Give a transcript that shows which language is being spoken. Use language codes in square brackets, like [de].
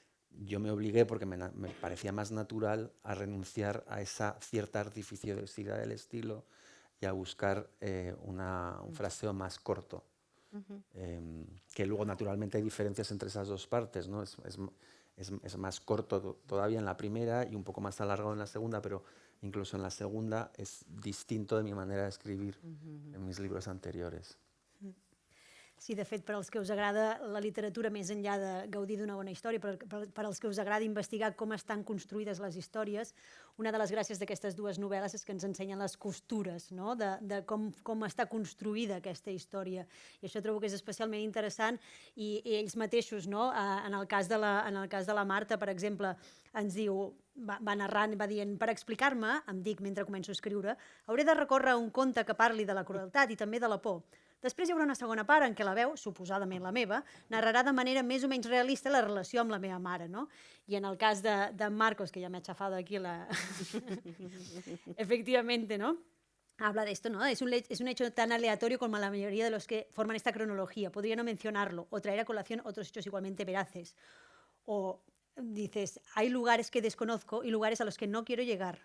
[es] yo me obligué, porque me parecía más natural, a renunciar a esa cierta artificiosidad del estilo y a buscar un fraseo más corto. Que luego naturalmente hay diferencias entre esas dos partes, ¿no? Es más corto todavía en la primera y un poco más alargado en la segunda, pero incluso en la segunda es distinto de mi manera de escribir en mis libros anteriores. [ca] Sí, de fet, per als que us agrada la literatura més enllà de gaudir d'una bona història, per als que us agrada investigar com estan construïdes les històries, una de les gràcies d'aquestes dues novel·les és que ens ensenyen les costures, no? de com està construïda aquesta història. I això trobo que és especialment interessant i ells mateixos, no? En el cas de la Marta, per exemple, ens diu, va narrant, va dient, per explicar-me, em dic mentre començo a escriure, hauré de recórrer a un conte que parli de la crueltat i també de la por. Després hi haurà una segona part en què la veu, suposadament la meva, narrarà de manera més o menys realista la relació amb la meva mare, no? I en el cas de [es] Marcos, que ya me ha chafado aquí la... Efectivamente, ¿no? Habla de esto, ¿no? Es un hecho tan aleatorio como la mayoría de los que forman esta cronología. Podría no mencionarlo o traer a colación otros hechos igualmente veraces. O dices, hay lugares que desconozco y lugares a los que no quiero llegar.